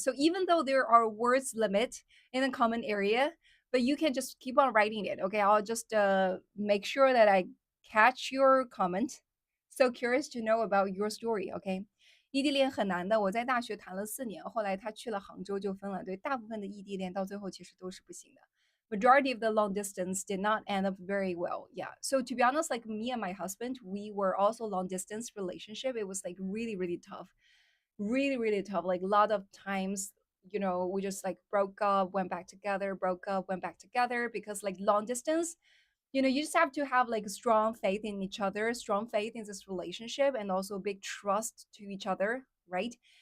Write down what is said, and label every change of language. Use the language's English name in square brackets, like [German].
[English] So even though there are words limit in the comment area, but you can just keep on writing it, okay? I'll just make sure that I catch your comment. So curious to know about your story, okay? [Chinese] 异地恋很难的，我在大学谈了4年，后来他去了杭州就分了。对，大部分的异地恋到最后其实都是不行的。 [English] Majority of the long distance did not end up very well. Yeah. So to be honest, like me and my husband, we were also long distance relationship. It was like really, really tough. Really, really tough. Like a lot of times, we just like broke up, went back together, broke up, went back together, because like long distance, you just have to have like strong faith in each other, strong faith in this relationship, and also big trust to each other, right?